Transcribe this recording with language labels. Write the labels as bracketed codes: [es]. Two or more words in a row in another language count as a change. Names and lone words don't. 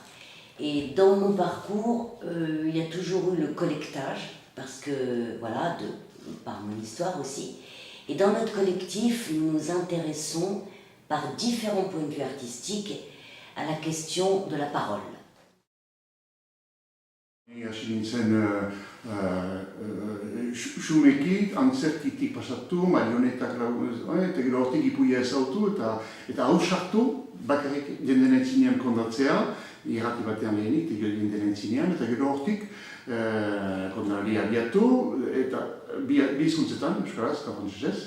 [fr] Et dans mon parcours, il y a toujours eu le collectage, parce que, voilà, par mon histoire aussi. Et dans notre collectif, nous nous intéressons par différents points de vue artistiques à la question de la parole. [eu] Hasi nintzen xumekin, antzerkitik pasatu, marionetak eta gero hortik ipuia ezautu eta hau sartu, bakarrik jenden entzinean kondatzea, irrati batean lehenik, jenden entzinean, eta gero hortik kondali abiatu, eta bi hizkuntzetan, euskaraz, eta frantsesez.